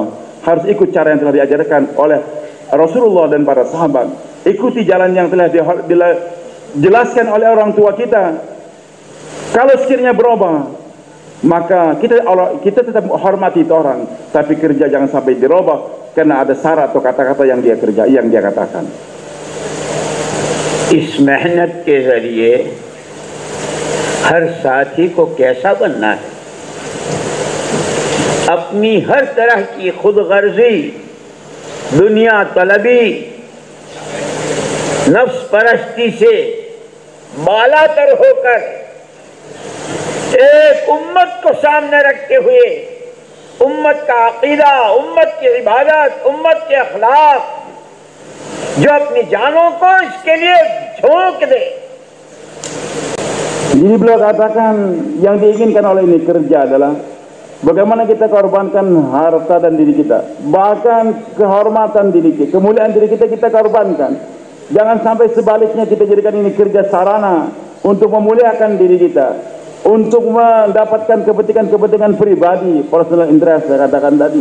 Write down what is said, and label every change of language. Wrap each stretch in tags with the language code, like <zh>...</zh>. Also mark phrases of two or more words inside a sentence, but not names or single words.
<id>Harus ikut cara yang telah diajarkan oleh Rasulullah dan para sahabat. Ikuti jalan yang telah dijelaskan oleh orang tua kita. Kalau sekiranya berubah, maka kita tetap hormati itu orang, tapi kerja jangan sampai dirubah karena ada syarat atau kata-kata yang dia katakan.</id> <hi>इस मेहनत के जरिए हर साथी को कैसा बनना है, अपनी हर तरह की खुदगर्जी, दुनिया तलबी, नफ्स परस्ती से बालातर होकर एक उम्मत को सामने रखते हुए उम्मत का अकीदा, उम्मत की इबादत, उम्मत के अखलाक, जो अपनी जानों को इसके लिए झोंक दे.</hi> <id>Jadi beliau katakan yang diinginkan oleh ini kerja adalah bagaimana kita korbankan harta dan diri kita, bahkan kehormatan diri kita, kemuliaan diri kita korbankan. Jangan sampai sebaliknya kita jadikan ini kerja sarana untuk memuliakan diri kita, untuk mendapatkan kepentingan pribadi,</id> <en>personal interest</en> <id>saya katakan tadi.</id>